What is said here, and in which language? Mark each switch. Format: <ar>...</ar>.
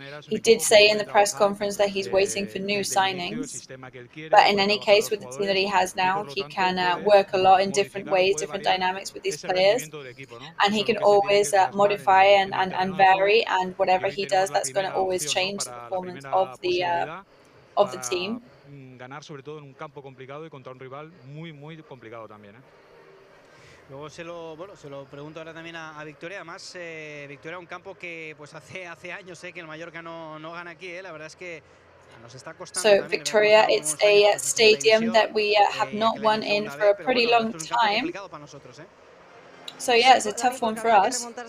<en>He did say in the press conference that he's waiting for new signings, but in any case, with the team that he has now, he can work a lot in different ways, different dynamics with these players, and he can always modify and vary, and whatever he does, that's going to always change the performance of the team.</en> <es>Ganar sobre todo en un campo complicado y contra un rival muy complicado también. Luego se lo pregunto ahora también a Victoria. Además, Victoria, un campo que pues hace años que el Mallorca no gana aquí. La verdad es que nos está costando.</es> <en>So Victoria, it's a stadium that we have not won in for a pretty long time. So yeah, it's a tough one for us.</en>